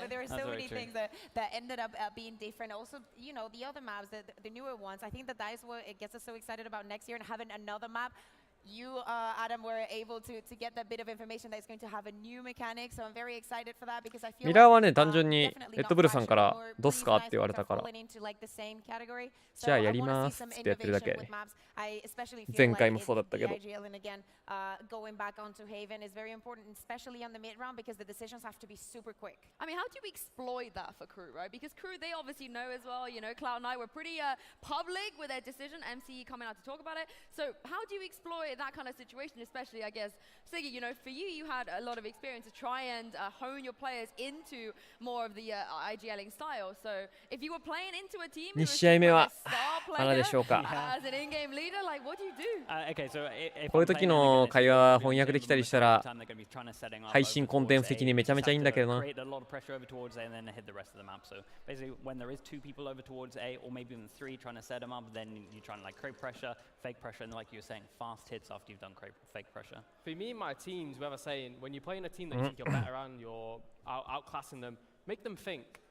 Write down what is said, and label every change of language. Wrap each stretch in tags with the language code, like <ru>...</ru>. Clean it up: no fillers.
<en>But there are so many things that ended up being different. Also, the other maps, the newer ones. I think that is what it gets us so excited about next year and having another map. You, Adam, were able to get that bit of information that is going to have a new mechanic, so I'm very excited for that because I feel</en> <ja>ミラーはね単純にレッドブルさんからどうすかって言われたからじゃあやりますってやってるだけ。前回もそうだったけど。</ja> <en>Going back onto Haven is very important, especially on the mid round because the decisions have to be super quick. I mean, how do you exploit that for crew, right? Because crew, they obviously know as well, Cloud9 were pretty public with their decision, MCE coming out to talk about it. So how do you exploit that kind of situation, especially, I guess, Siggy, for you had a lot of experience to try and hone your players into more of the IGLing style. So if you were playing into a team who was</en> <ja>2試合目は</ja> <en>a star</en> <ja>まだでしょうか。</ja> <en>as an in-game leader, like, what do you do? Okay, so if</en> <ja>こういう時の会話翻訳できたりしたら配信コンテンツ的にめちゃめちゃいいんだけどな。</ja> <en>create a lot of pressure over towards A and then hit the rest of the map. So basically, when there is 2 people over towards A, or maybe even 3 trying to set them up, then you try and create pressure, fake pressure, and like you were saying, fast hits after you've done fake pressure. For me and my teams, we were saying when you're playing a team that you think you're better and you're outclassing them, make them think.</en>